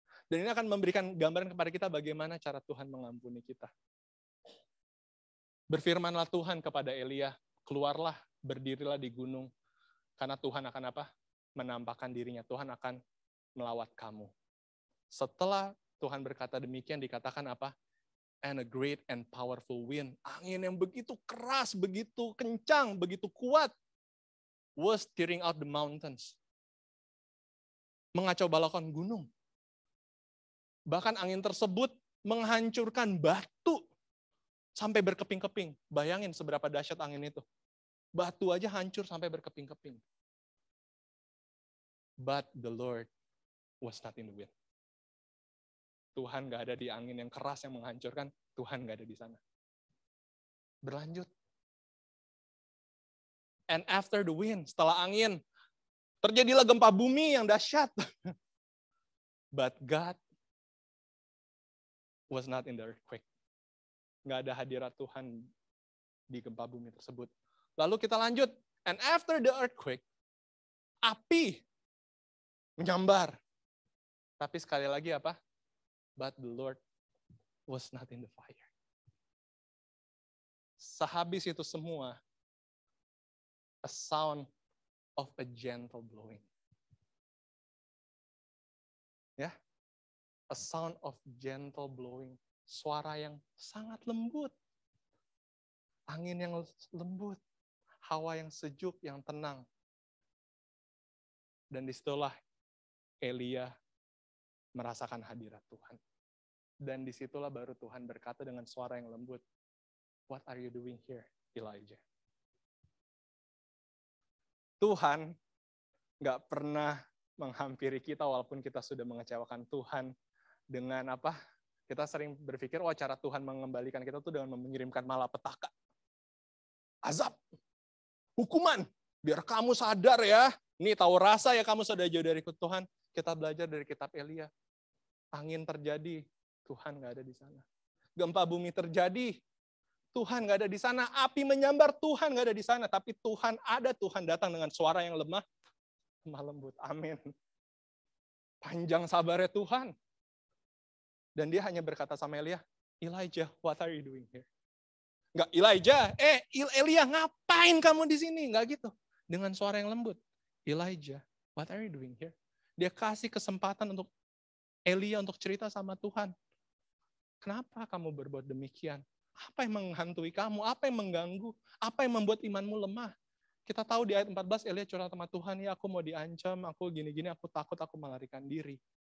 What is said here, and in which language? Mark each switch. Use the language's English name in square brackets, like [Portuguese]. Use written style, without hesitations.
[Indonesian] Dan ini akan memberikan gambaran kepada kita bagaimana cara Tuhan mengampuni kita. Berfirmanlah Tuhan kepada Elia, keluarlah, berdirilah di gunung. Karena Tuhan akan apa? Menampakkan dirinya. Tuhan akan melawat kamu. Setelah Tuhan berkata demikian, dikatakan apa? [English] And a great and powerful wind. [Indonesian] Angin yang begitu keras, begitu kencang, begitu kuat. [English] Was tearing out the mountains. [Indonesian] Mengacau balaukan gunung. Bahkan angin tersebut menghancurkan batu sampai berkeping-keping. Bayangin seberapa dahsyat angin itu. Batu aja hancur sampai berkeping-keping. [English] But the Lord was not in the wind. [Indonesian] Tuhan gak ada di angin yang keras yang menghancurkan. Tuhan gak ada di sana. Berlanjut. [English] And after the wind, [Indonesian] setelah angin, terjadilah gempa bumi yang dahsyat. [English] But God was not in the earthquake. [Indonesian] Gak ada hadirat Tuhan di gempa bumi tersebut. Lalu kita lanjut. [English] And after the earthquake, [Indonesian] api menyambar. Tapi sekali lagi apa? [English] But the Lord was not in the fire. [Indonesian] Sehabis itu semua, [English] a sound of a gentle blowing. Ya, a sound of gentle blowing. [Indonesian] Suara yang sangat lembut. Angin yang lembut. Hawa yang sejuk, yang tenang. Dan disitulah Elia merasakan hadirat Tuhan. Dan disitulah baru Tuhan berkata dengan suara yang lembut, [English] what are you doing here, Elijah? [Indonesian] Tuhan gak pernah menghampiri kita walaupun kita sudah mengecewakan Tuhan dengan apa? Kita sering berpikir, cara Tuhan mengembalikan kita tuh dengan mengirimkan malapetaka. Azab, hukuman, biar kamu sadar ya. Ini tahu rasa ya kamu sudah jauh dari Tuhan. Kita belajar dari kitab Elia. Angin terjadi, Tuhan gak ada di sana. Gempa bumi terjadi, Tuhan gak ada di sana. Api menyambar, Tuhan gak ada di sana. Tapi Tuhan ada, Tuhan datang dengan suara yang lemah lembut. Amin. Panjang sabarnya Tuhan. Dan dia hanya berkata sama Elia, [English] Elijah, what are you doing here? [Indonesian] Enggak, Elijah, Elia ngapain kamu di sini? Enggak gitu. Dengan suara yang lembut. [English] Elijah, what are you doing here? [Indonesian] Dia kasih kesempatan untuk Elia untuk cerita sama Tuhan. Kenapa kamu berbuat demikian? Apa yang menghantui kamu? Apa yang mengganggu? Apa yang membuat imanmu lemah? Kita tahu di ayat 14 Elia curhat sama Tuhan, ya aku mau diancam, aku gini-gini, aku takut, aku melarikan diri.